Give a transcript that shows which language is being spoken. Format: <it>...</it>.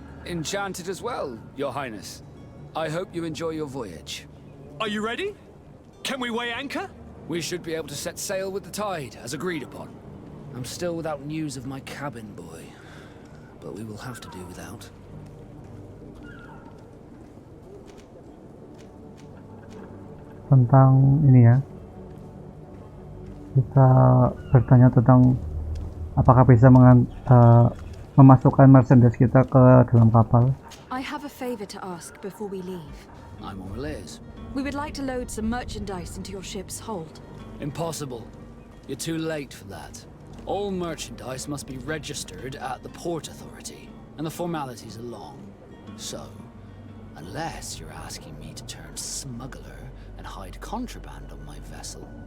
<en>Enchanted as well, Your Highness. I hope you enjoy your voyage. Are you ready? Can we weigh anchor? We should be able to set sail with the tide, as agreed upon. I'm still without news of my cabin boy, but we will have to do without.</en> <id>Tentang ini ya, kita bertanya tentang apakah bisa memasukkan merchandise kita ke dalam kapal.</id> <en>I have a favor to ask before we leave. I'm all ears. We would like to load some merchandise into your ship's hold. Impossible. You're too late for that. All merchandise must be registered at the Port Authority, and the formalities are long. So, unless you're asking me to turn smuggler and hide contraband on my vessel.</en>